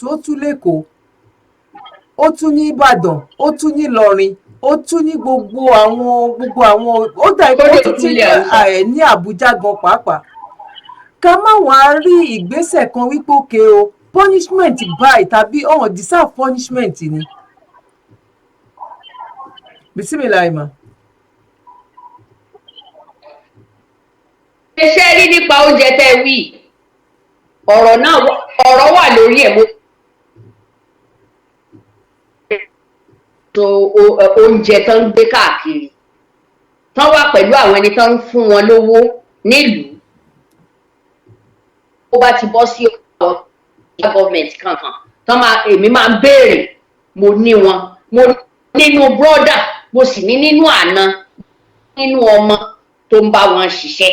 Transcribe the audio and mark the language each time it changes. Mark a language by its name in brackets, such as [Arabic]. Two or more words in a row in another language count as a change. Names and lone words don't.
[Yoruba] Ó tú l'Ékòó, ó tú ní Ìbàdàn, ó tú ní Ìlọrin, ó tún ní gbogbo àwọn ó dà pé ó tún ti ní Àbújá gan pàápàá. Ká má wàá rí ìgbésẹ̀ kan wípé òkè o, punishment báyìí tàbí [English] deserve punishment [Yoruba] ni. Bismillah ma. Ṣé rí nípa oúnjẹ tẹ́ wí, ọ̀rọ̀ wà lórí ẹ̀. Oúnjẹ tán ń gbé káàkiri, tán wà pẹ̀lú àwọn ẹni tán ń fún wọn lówó nílùú, ó bá ti bọ́ sí ọ̀rọ̀ gọ́ọ̀mẹ̀ntì kankan, èmi máa ń béèrè, mo ní wọn, mo nínú bírọ́dà, mo sì ní nínú àna, nínú ọmọ tó ń bá wọn ṣiṣẹ́.